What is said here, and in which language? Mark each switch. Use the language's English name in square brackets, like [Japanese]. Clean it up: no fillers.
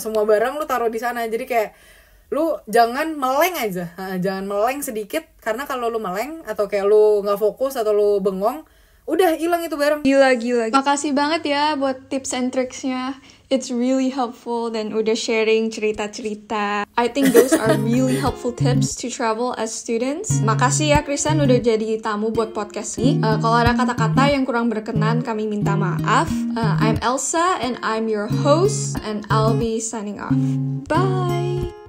[Indonesian] Semua barang lu taruh di sana. Jadi kayak lu jangan meleng aja. Jangan meleng sedikit, karena kalau lu meleng atau kayak lu nggak fokus atau lu bengong, udah hilang itu barang. Gila. Makasih banget ya buat tips and tricksnya. [English] It's really helpful [Indonesian] dan udah sharing cerita-cerita. [English] I think those are really helpful tips to travel as students. [Indonesian] Makasih ya Krisan udah jadi tamu buat podcast ini. Kalau ada kata-kata yang kurang berkenan, kami minta maaf. [English] I'm Elsa and I'm your host and I'll be signing off. Bye!